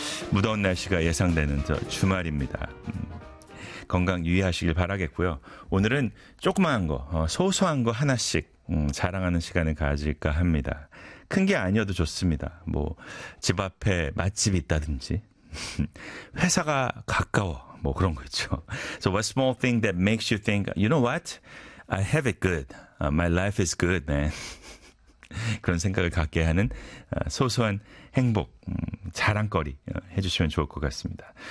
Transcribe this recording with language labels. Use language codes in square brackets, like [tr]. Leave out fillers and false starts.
[ko] 무더운 날씨가 예상되는 저 주말입니다. 건강 유의하시길 바라겠고요. 오늘은 조그마한 거, 소소한 거 하나씩 자랑하는 시간을 가질까 합니다. 큰 게 아니어도 좋습니다. 뭐 집 앞에 맛집이 있다든지 회사가 가까워 뭐 그런 거 있죠. [en] So what small thing that makes you think, you know what? I have it good. My life is good, man. [ko] 그런 생각을 갖게 하는 소소한 행복, 자랑거리 해주시면 좋을 것 같습니다.